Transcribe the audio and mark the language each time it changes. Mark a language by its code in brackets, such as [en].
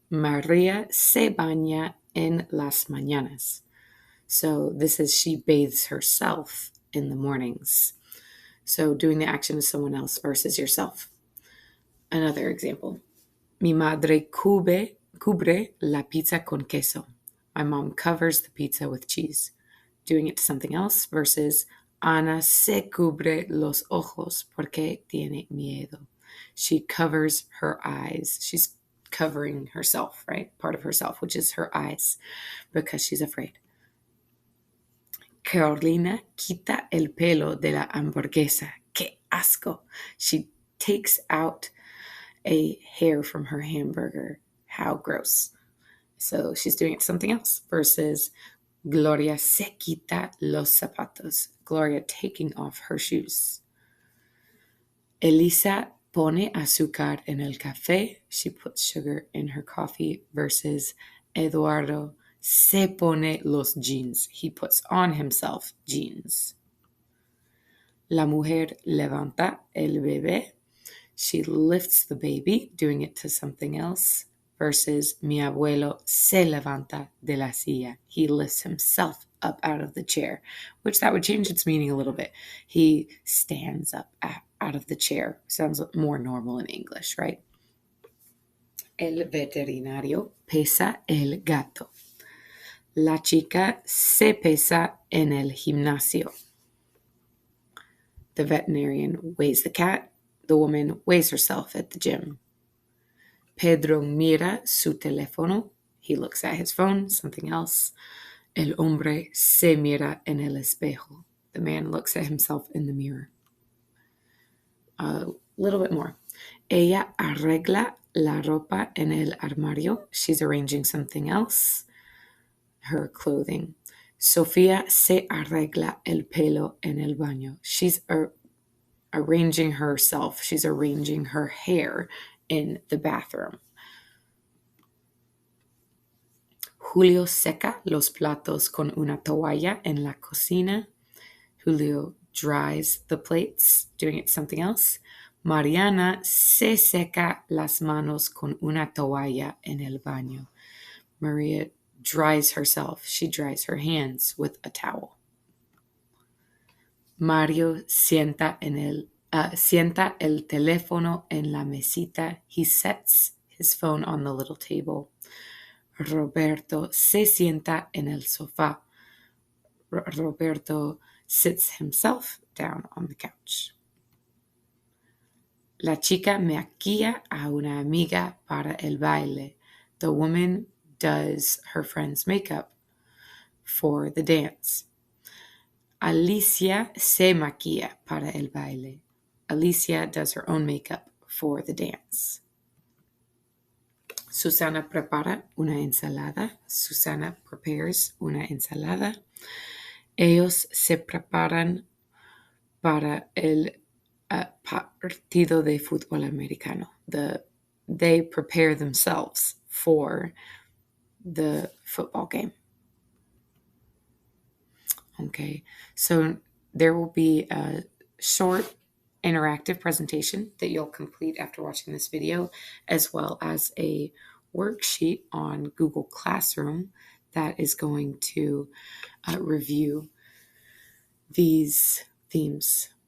[es] Maria se baña en las mañanas. [en] So this is she bathes herself in the mornings. So doing the action of someone else versus yourself. Another example. [es] Mi madre cubre la pizza con queso. [en] My mom covers the pizza with cheese. Doing it to something else versus [es] Ana se cubre los ojos porque tiene miedo. [en] She covers her eyes. She's covering herself, right? Part of herself, which is her eyes, because she's afraid. [es] Carolina quita el pelo de la hamburguesa. ¡Qué asco! [en] She takes out a hair from her hamburger. How gross. So she's doing it to something else versus [es] Gloria se quita los zapatos. [en] Gloria taking off her shoes. [es] Elisa pone azúcar en el café. [en] She puts sugar in her coffee versus [es] Eduardo se pone los jeans. [en] He puts on himself jeans. [es] La mujer levanta el bebé. [en] She lifts the baby, doing it to something else. [es] Versus mi abuelo se levanta de la silla. [en] He lifts himself up out of the chair, which that would change its meaning a little bit. He stands up out of the chair. Sounds more normal in English, right? [es] El veterinario pesa el gato. La chica se pesa en el gimnasio. [en] The veterinarian weighs the cat. The woman weighs herself at the gym. [es] Pedro mira su teléfono. [en] He looks at his phone, something else. [es] El hombre se mira en el espejo. [en] The man looks at himself in the mirror. A little bit more. [es] Ella arregla la ropa en el armario. [en] She's arranging something else. Her clothing. [es] Sofía se arregla el pelo en el baño. [en] She's arranging herself. She's arranging her hair in the bathroom. [es] Julio seca los platos con una toalla en la cocina. [en] Julio dries the plates, doing it to something else. [es] Mariana se seca las manos con una toalla en el baño. [en] Maria dries herself. She dries her hands with a towel. [es] Mario sienta el teléfono en la mesita. [en] He sets his phone on the little table. [es] Roberto se sienta en el sofá. [en] Roberto sits himself down on the couch. [es] La chica maquilla a una amiga para el baile. [en] The woman does her friend's makeup for the dance. [es] Alicia se maquilla para el baile. [en] Alicia does her own makeup for the dance. [es] Susana prepara una ensalada. Susana prepares una ensalada. Ellos se preparan para el partido de fútbol americano. [en] They prepare themselves for the football game. Okay, so there will be a short interactive presentation that you'll complete after watching this video, as well as a worksheet on Google Classroom that is going to review these themes.